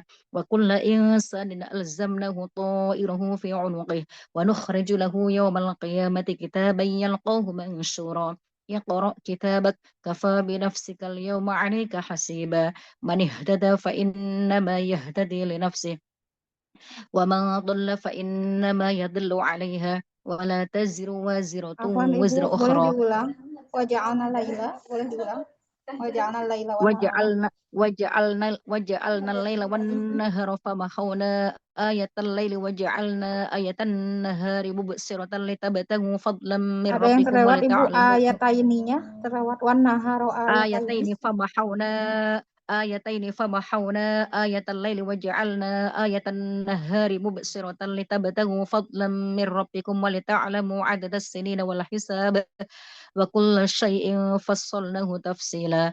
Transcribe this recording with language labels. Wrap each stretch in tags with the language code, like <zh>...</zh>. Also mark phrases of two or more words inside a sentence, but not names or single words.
<ar>وكل إنسان ألزمناه طائره في عنقه ونخرج له يوم القيامة كتابا يلقاه منشورا. اقرأ كتابك كفى بنفسك اليوم عليك حسيبا. من اهتدى فإنما يهتدي لنفسه ومن ضل فإنما يضل عليها ولا تزر وازرة</ar> <id>Afwan Ibu,</id> <ar>وزر</ar> <id>boleh</id> <ar>أخرى.</ar> <id>diulang?</id> <ar>وجعلنا الليل,</ar> <id>boleh diulang?</id> <ar>وجعلنا الليل والنهار. وجعلنا الليل والنهار فمحونا آية الليل وجعلنا آية النهار مبصرة لتبتغوا فضلا من</ar> <id>Ada yang</id> <ar>ربكم</ar> <id>terlewat Ibu</id> <ar>ولتعلموا</ar> <id>ayataininya, terlewat</id> <ar>والنهار آيتين. آيتين فمحونا آية الليل وجعلنا آية النهار مبصرة لتبتغوا فضلا من ربكم ولتعلموا عدد السنين والحساب وكل شيء فصلناه تفصيلا.</ar>